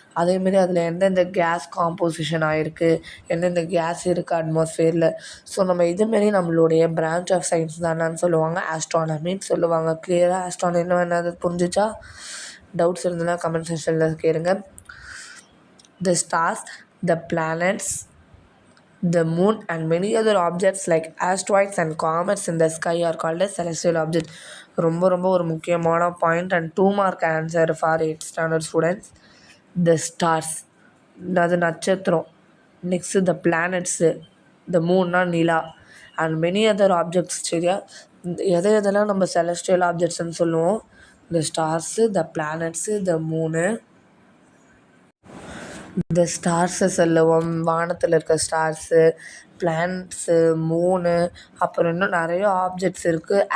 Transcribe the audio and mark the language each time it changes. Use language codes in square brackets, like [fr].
[ta] அதேமாரி அதில் எந்தெந்த கேஸ் காம்போசிஷன் ஆகிருக்கு, எந்தெந்த கேஸ் இருக்குது அட்மாஸ்ஃபியரில். ஸோ நம்ம இதுமாரி நம்மளுடைய பிரான்ச் ஆஃப் சயின்ஸ் தானேன்னு சொல்லுவாங்க, ஆஸ்ட்ரானமின்னு சொல்லுவாங்க. கிளியராக ஆஸ்ட்ரானமின்னா என்னது புரிஞ்சிச்சா? டவுட்ஸ் இருந்ததுன்னா கமெண்ட் செக்ஷனில் கேளுங்க. [en] The stars, the planets, the moon and many other objects like asteroids and comets in the sky are called as celestial objects. [ta] ரொம்ப ரொம்ப ஒரு முக்கியமான point and 2 mark answer for 8th standard students. The stars, அது நட்சத்திரம். Next the planets, the மூன்னா Nila, and many other objects. சரியா? எதெல்லாம் நம்ம celestial ஆப்ஜெக்ட்ஸ்ன்னு சொல்லுவோம்? த ஸ்டார்ஸு, த பிளானட்ஸு, த மூனு, இந்த ஸ்டார்ஸை சொல்லுவோம், வானத்தில் இருக்க ஸ்டார்ஸு, பிளானட்ஸு, மூனு, அப்புறம் இன்னும் நிறைய ஆப்ஜெக்ட்ஸ் இருக்குது.